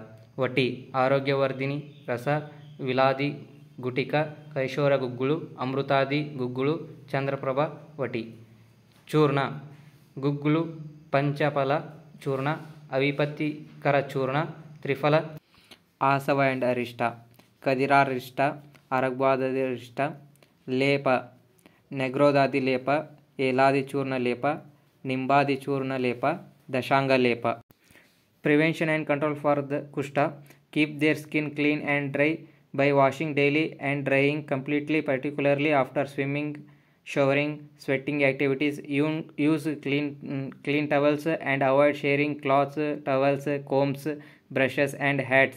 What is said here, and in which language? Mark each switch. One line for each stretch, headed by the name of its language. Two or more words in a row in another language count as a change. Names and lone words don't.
English: Vati, Arogyavardhini, Rasa, Viladi, Gutika, Kaishora Gugulu, Amrutadi Gugulu, Chandraprabha, Vati. Churna, Gugulu, Panchapala, Churna, Avipatti Kara Churna, Trifala, Asava and Arista, Kadirarista, Aragwadadista, Lepa, Negrodadi Lepa, Eladi Churna Lepa, Nimbadi Churna Lepa, Dashanga Lepa. Prevention and control for the Kushta. Keep their skin clean and dry by washing daily and drying completely, particularly after swimming, showering, sweating activities. Use clean towels and avoid sharing cloths, towels, combs, brushes and hats.